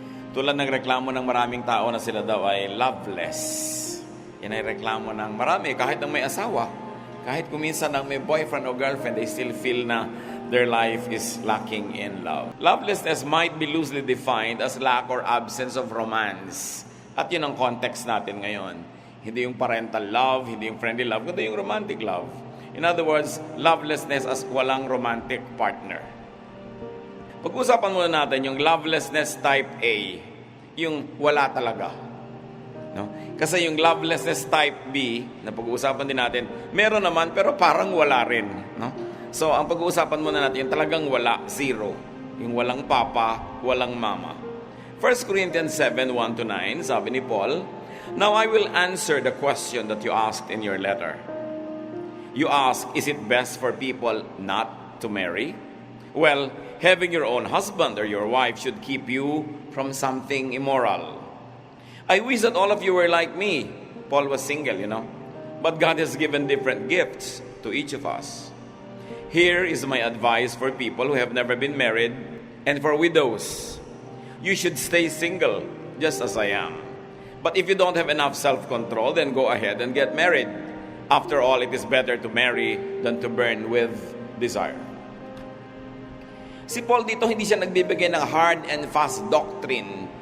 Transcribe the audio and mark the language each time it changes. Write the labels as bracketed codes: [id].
[tl] Tulad ng reklamo ng maraming tao na sila daw ay loveless. Yan ay reklamo ng marami, kahit ng may asawa. Kahit kuminsan ng may [en] boyfriend o girlfriend, they still feel na their life is lacking in love. Lovelessness might be loosely defined as lack or absence of romance. [tl] At yun ang context natin ngayon. Hindi yung parental love, hindi yung friendly love, kundi yung romantic love. [en] In other words, lovelessness as [tl] walang [en] romantic partner. [tl] Pag-usapan muna natin yung lovelessness type A, yung wala talaga. No? Kasi yung lovelessness type B, na pag-uusapan din natin, meron naman pero parang wala rin. No? So, ang pag-uusapan muna natin, yung talagang wala, zero. Yung walang papa, walang mama. [en] 1 Corinthians 7, 1-9, [tl] sabi ni Paul, [en] "Now I will answer the question that you asked in your letter. You ask, is it best for people not to marry? Well, having your own husband or your wife should keep you from something immoral. I wish that all of you were like me." Paul was single, But God has given different gifts to each of us. Here is my advice for people who have never been married and for widows. You should stay single, just as I am. But if you don't have enough self-control, then go ahead and get married. After all, it is better to marry than to burn with desire. [tl] Si Paul dito hindi siya nagbibigay ng [en] hard and fast doctrine.